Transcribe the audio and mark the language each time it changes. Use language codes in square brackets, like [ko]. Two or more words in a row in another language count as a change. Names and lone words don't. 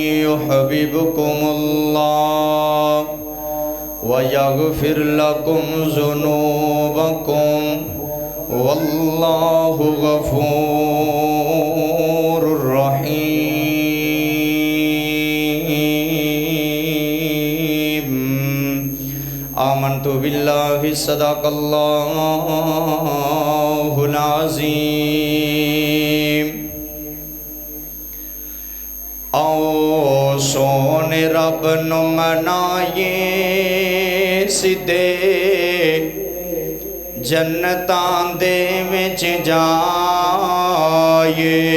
[ar] يحببكم الله ويغفر لكم ذنوبكم والله غفور رحيم. آمنت بالله صدق الله العظيم. [pa] आओ सोने रब नु मनाए सिद्धे जन्नतां दे विच जाए।